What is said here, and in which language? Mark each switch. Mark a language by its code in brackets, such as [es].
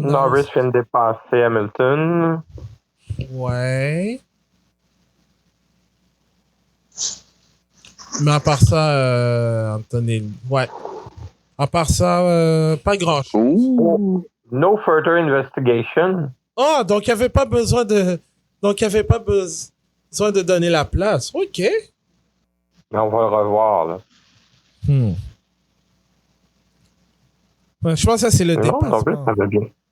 [fr] Norris vient de dépasser Hamilton. Ouais. Mais à part ça, Anthony... Ouais. À part ça, pas grand-chose. Ouh! [en] No further investigation. [fr] Ah, donc il n'y avait pas besoin de... Donc il n'y avait pas besoin de donner la place. OK. Mais on va le revoir, là. Ouais, je pense que ça, c'est le Mais non, Norris, dépassement. ça va bien.